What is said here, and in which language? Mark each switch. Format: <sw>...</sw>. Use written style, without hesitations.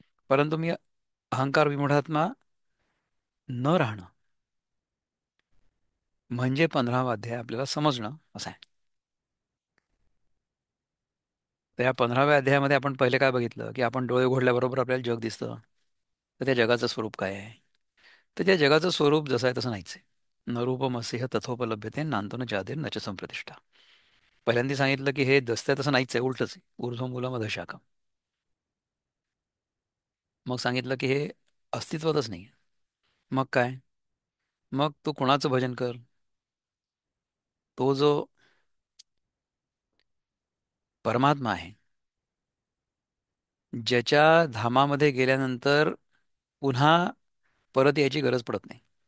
<mr>परंतु मी अहंकार विमूढात्मा न राहणं म्हणजे 15वा अध्याय आपल्याला समजणं असं आहे. तर या 15व्या अध्यायामध्ये आपण पहिले काय बघितलं की आपण डोळे उघडल्याबरोबर आपल्याला जग दिसतं. तर त्या जगाचं स्वरूप काय आहे? तर त्या जगाचं स्वरूप जसं आहे तसं नाहीच आहे.</mr> <sa>न रूपमस्यः तथोपलभ्यते नान्तो न चादिर न च संप्रतिष्ठा.</sa> <mr>पहिल्यांदा सांगितलं की हे दसत्या तसं नाहीच आहे, उलटच आहे.</mr> <sa>ऊर्ध्वमूलम अधःशाखा.</sa> <mr>मग सांगितलं की हे अस्तित्वातच नाही. मग काय? मग तू कोणाचं भजन कर? तो जो परमात्मा आहे, ज्याच्या धामामध्ये गेल्यानंतर पुन्हा परत यायची गरज पडत नाही.</mr>